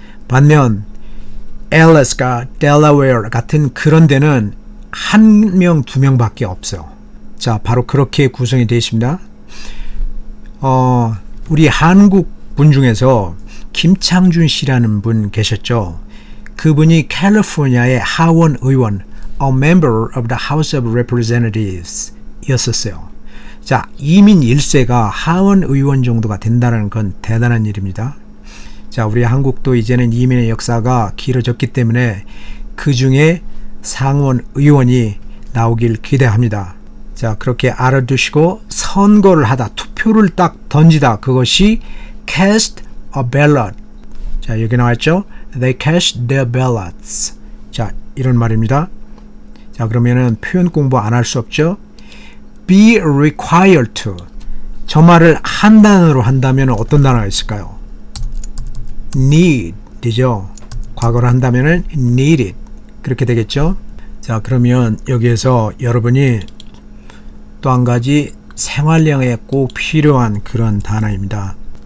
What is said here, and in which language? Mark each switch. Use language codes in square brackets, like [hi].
[ko] 반면 알래스카, 델라웨어 같은 그런 데는 1명, 2명밖에 없어요. 자, 바로 그렇게 구성이 되어 있습니다. 우리 한국 분 중에서 김창준 씨라는 분 계셨죠. 그분이 캘리포니아의 하원 의원, [en] a member of the House of Representatives [ko] 였었어요. 자, 이민 1세가 하원 의원 정도가 된다는 건 대단한 일입니다. 자, 우리 한국도 이제는 이민의 역사가 길어졌기 때문에 그 중에 상원 의원이 나오길 기대합니다. 자, 그렇게 알아두시고 선거를 하다, 투표를 딱 던지다, 그것이 [en] cast a ballot. [ko] 자, 여기 나왔죠? [en] They cast their ballots. [ko] 자, 이런 말입니다. 자, 그러면은 표현 공부 안 할 수 없죠? [en] be required to. [ko] 저 말을 한 단어로 한다면 어떤 단어가 있을까요? need이죠. 과거로 한다면은 needed. 그렇게 되겠죠? 자, 그러면 여기에서 여러분이 또 한 가지 생활량에 꼭 필요한 그런 단어입니다.